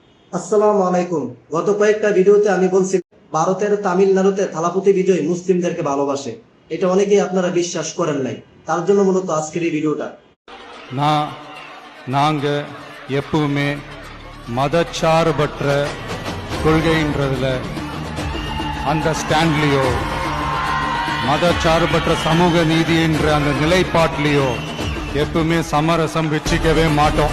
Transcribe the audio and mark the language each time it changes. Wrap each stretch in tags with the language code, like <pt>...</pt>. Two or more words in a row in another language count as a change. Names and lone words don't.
<bn>আসসালামু আলাইকুম। গত কয়েকটা ভিডিওতে আমি বলছি ভারতের তামিলনাড়ুতে থালাপতি বিজয় মুসলিমদেরকে ভালোবাসে। এটা অনেকেই আপনারা বিশ্বাস করেন নাই, তার জন্য মূলত আজকের এই ভিডিওটা।</bn> <ta>நான் நாங்கள் எப்பவுமே மதச்சார்பற்ற கொள்கைன்றதுல அந்த ஸ்டாண்ட்லேயோ மதச்சார்பற்ற சமூக நீதின்ற அந்த நிலைப்பாட்டிலையோ எப்பவுமே சமரசம் வச்சுக்கவே மாட்டோம்.</ta>